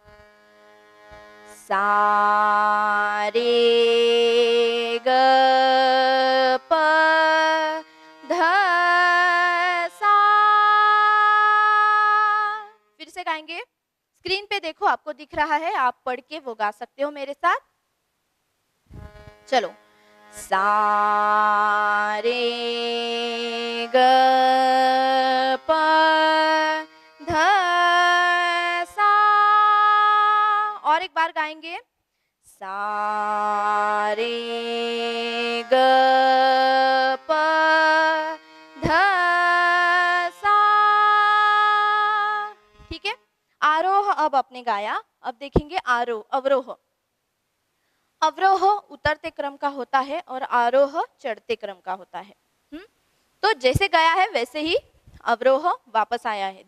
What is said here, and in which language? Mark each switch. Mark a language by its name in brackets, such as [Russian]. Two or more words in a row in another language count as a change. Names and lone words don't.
[Hindi] सा रे ग प ध सा। फिर से गाएंगे। स्क्रीन पे देखो, आपको दिख रहा है, आप पढ़ के वो गा सकते हो मेरे साथ। चलो, सा रे ग प ध सा। और एक बार गाएंगे। सा रे ग प ध सा। ठीक है, आरोह अब आपने गाया। अब देखेंगे आरोह, अवरोह। अवरोह उतरते क्रम का होता है और आरोह चढ़ते क्रम का होता है। तो जैसे गया है वैसे ही अवरोह वापस आया है।